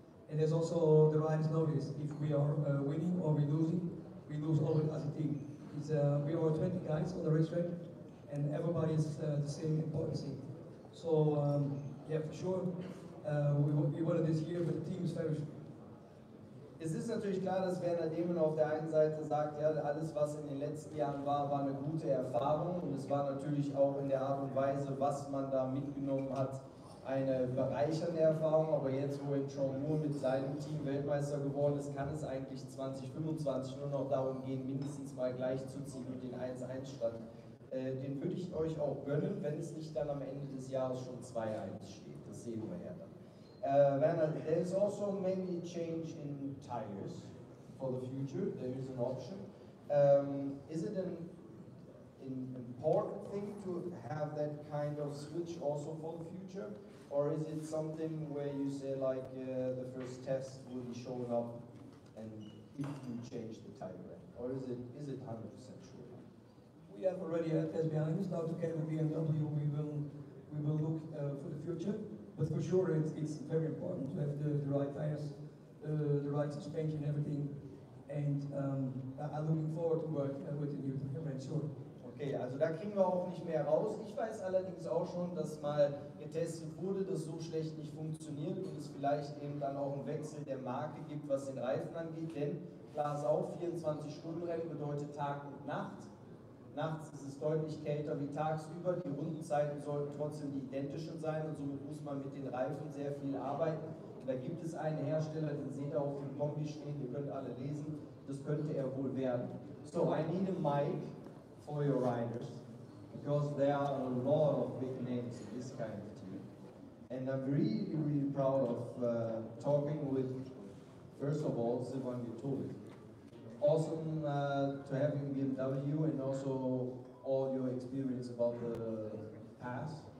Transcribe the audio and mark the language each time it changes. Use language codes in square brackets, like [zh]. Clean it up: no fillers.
[en] And there's also the riders know this. If we are winning or we lose always as a team. It's, we are 20 guys on the racetrack, and everybody is the same importance. So yeah, for sure, we won it this year, but the team is very strong. [de] Es ist natürlich klar, dass Werner Dehmen auf der einen Seite sagt, ja, alles was in den letzten Jahren war eine gute Erfahrung und es war natürlich auch in der Art und Weise, was man da mitgenommen hat, eine bereichernde Erfahrung, aber jetzt, wo John Moore mit seinem Team Weltmeister geworden ist, kann es eigentlich 2025 nur noch darum gehen, mindestens mal gleich zu ziehen und den 1-1-Stand. Den würde ich euch auch gönnen, wenn es nicht dann am Ende des Jahres schon 2-1 steht. Das sehen wir ja dann. [en] Werner, there is also maybe a change in tires for the future. There is an option. Is it an important thing to have that kind of switch also for the future? Or is it something where you say like the first test will be shown up and if you change the tire brand? Or is it 100% sure? We have already a test behind us. Now together with BMW we will look for the future. But for sure it's very important to have the right tires, the right suspension, everything. And I'm looking forward to work with the new tire brand, sure. [de] Okay, also da kriegen wir auch nicht mehr raus. Ich weiß allerdings auch schon, dass mal getestet wurde, dass so schlecht nicht funktioniert und es vielleicht eben dann auch einen Wechsel der Marke gibt, was den Reifen angeht. Denn klar ist auch, 24-Stunden-Rennen bedeutet Tag und Nacht. Nachts ist es deutlich kälter wie tagsüber, die Rundenzeiten sollten trotzdem die identischen sein und somit muss man mit den Reifen sehr viel arbeiten. Und da gibt es einen Hersteller, den seht ihr auf dem Kombi stehen, ihr könnt alle lesen, das könnte er wohl werden. [en] So, I need a mic for your riders, because there are a lot of big names in this kind of team. And I'm really, really proud of talking with, first of all, Silvan Gitovic. Awesome to have you in BMW and also all your experience about the past.